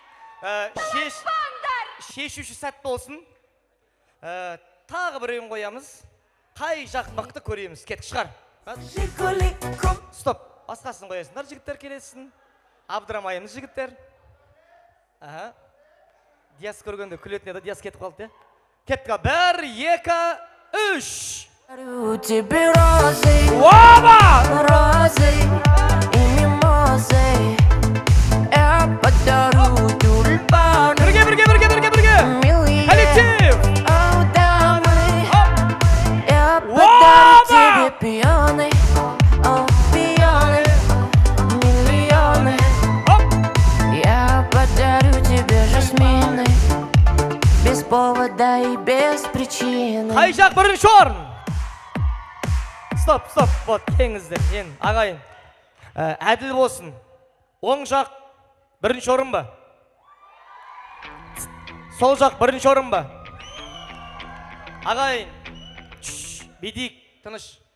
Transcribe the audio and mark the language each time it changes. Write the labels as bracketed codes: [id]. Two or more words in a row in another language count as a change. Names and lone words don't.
[kk] Шешуші сәт болсын. Тағы бір ойын қоямыз. Қай жақ мықты көреміз? Кетік шығар. Жигули, көк Стоп. Басқасын қоясыңдар, жігіттер келесін. Абдырамайымыз жігіттер. Диас көргенде күлетін еді, Диас кетіп қалды, е? Кетіп қал. 1, 2, 3. [ru] дарю тебе розы, Оба! розы и мимозы. Я подарю тюльпаны, [kk] Бірге. [ru] милые Коллектив! дамы. Я Оба! подарю тебе пионы, пионы, миллионы. Оп! Я подарю тебе жасмины, без повода и без причины. [kk] Қай жақ бірінші орын? Стоп. Вот, кеңіздер. Ағайын. Әділ болсын. Оң жақ бірінші орын ба? Сол жақ бірінші орын ба? Ағайын. Бедейік, тыныш.